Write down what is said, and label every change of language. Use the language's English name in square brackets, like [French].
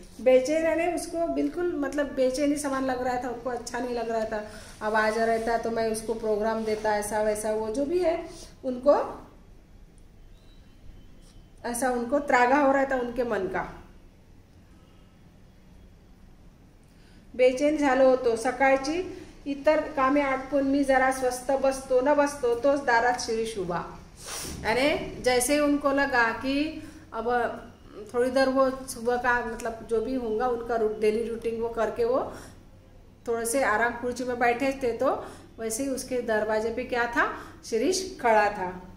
[Hindi] बेचैन यानी उसको बिल्कुल मतलब बेचैनी समान लग रहा था, उनको अच्छा नहीं लग रहा था। अब आ जा रहता तो मैं उसको प्रोग्राम देता, ऐसा वैसा, वो जो भी है उनको ऐसा उनको त्रागा हो रहा था उनके मन का। [Marathi] बेचैन झालो होतो। सकाळची इतर कामे आटपून मी जरा स्वस्थ बसतो न बसतो तोच दारात शिरीष उभा। [Hindi] यानी जैसे उनको लगा कि अब थोड़ी देर वो सुबह का मतलब जो भी होगा उनका डेली रूटीन वो करके वो थोड़े से आराम कुर्सी में बैठे थे, तो वैसे ही उसके दरवाजे पे क्या था, शिरीष खड़ा था।